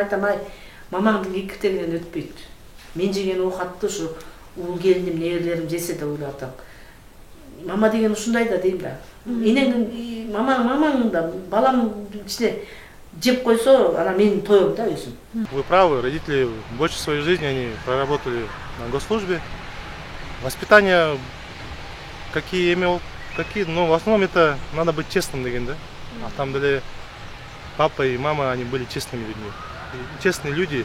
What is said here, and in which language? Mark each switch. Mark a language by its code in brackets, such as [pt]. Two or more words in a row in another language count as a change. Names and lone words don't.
[ky] Айтам, ай, мамаңдын кекиртегинен өтпөйт. Мен жеген оокатты ушу уул келиним, неберелерим жесе деп ойлоп атам. Мама деген ушундай да дейм да. Энеңдин мамаң да балам кичине жеп койсо, анан мен тоем да өзүм. [ru] Вы правы, родители больше своей жизни они проработали на госслужбе. Воспитание какие имел, но в основном это надо быть честным деген, да? А там деле папа и мама, они были честными людьми. И честные люди.